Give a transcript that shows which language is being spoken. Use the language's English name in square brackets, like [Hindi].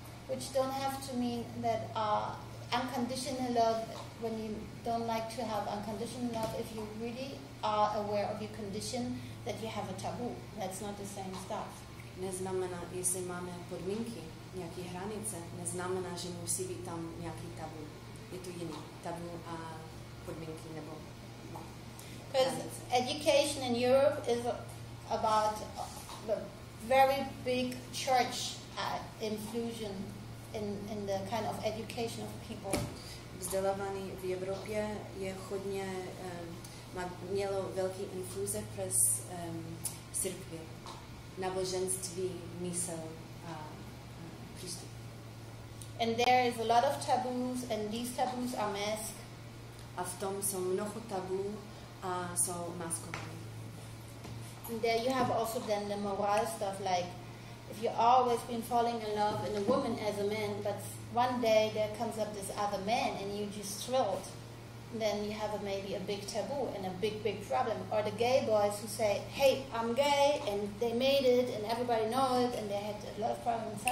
[English] Which don't have to mean that unconditional love, when you don't like to have unconditional love, if you really are aware of your condition, that you have a taboo. That's not the same stuff. [Czech] Neznamená, jestli máme podmínky, nějaké hranice, neznamená, že musí být tam nějaký tabu. Je to jiný. Tabu a podmínky nebo [English] Because [Czech] hranice. [English] education in Europe is about the very big church infusion in the kind of education of people. [Czech] Vzdělávaný v Evropě je hodně, mělo velký infuze přes církvi, náboženství, mysl a přístup. [English] And there is a lot of taboos, and these taboos are masked. [Czech] A v tom jsou mnoho tabů a jsou maskované. [English] And there you have also then the moral stuff, like if you've always been falling in love in a woman as a man, but one day there comes up this other man and you just thrilled, then you have maybe a big taboo and a big problem. Or the gay boys who say, hey, I'm gay, and they made it and everybody knows it, and they had a lot of problems.